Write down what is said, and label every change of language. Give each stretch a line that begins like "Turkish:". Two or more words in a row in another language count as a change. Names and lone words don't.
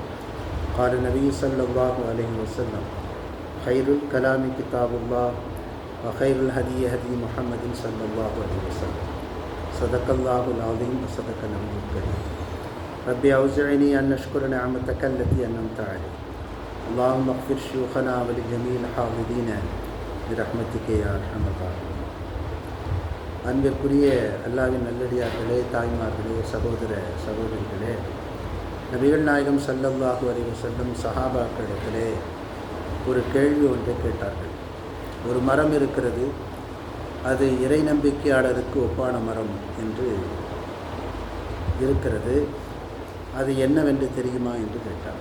Arabic: قال النبي صلى الله عليه وسلم: خير الكلام كتاب الله وخير الهدي هدي محمد صلى الله عليه وسلم. صدق الله العظيم وصدق نبيه الكريم. ربي أوزعني أن أشكر نعمتك التي أنعمت علي. اللهم اغفر شيوخنا ولجميع الحاضرين برحمتك يا أرحم الراحمين.
Tamil: அன்பிற்குரிய அல்லாஹ்வின் நல்லடியார்களே, தாய்மார்களே, சகோதர சகோதரிகளே, நபிகள் நாயகம்
Arabic: صلى الله عليه وسلم
Tamil: சஹாபாக்களிடத்திலே ஒரு கேள்வி ஒன்றை கேட்டார்கள். ஒரு மரம் இருக்கிறது, அது இறை நம்பிக்கையாளருக்கு ஒப்பான மரம் என்று இருக்கிறது, அது என்னவென்று தெரியுமா என்று கேட்டார்.